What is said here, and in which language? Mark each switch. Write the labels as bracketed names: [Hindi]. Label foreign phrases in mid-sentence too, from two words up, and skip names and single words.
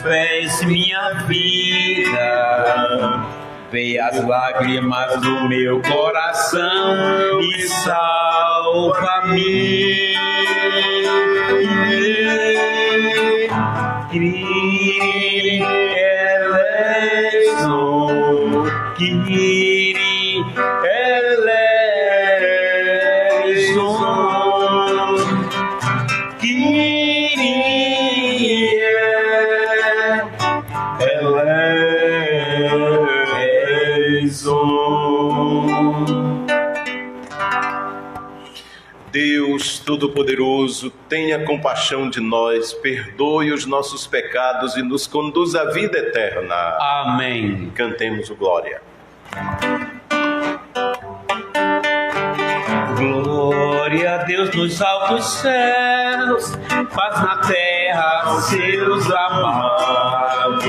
[Portuguese] és minha vida. Vê as lágrimas do meu coração e salva-me. [Greek] Κύριε ἐλέησον, Κύριε ἐλέησον, Κύριε ἐλέησον. [Portuguese] Deus Todo-Poderoso, tenha compaixão de nós, perdoe os nossos pecados e nos conduz à vida eterna. Amém. Cantemos o Glória. Glória a Deus nos altos céus, paz na terra seus amados.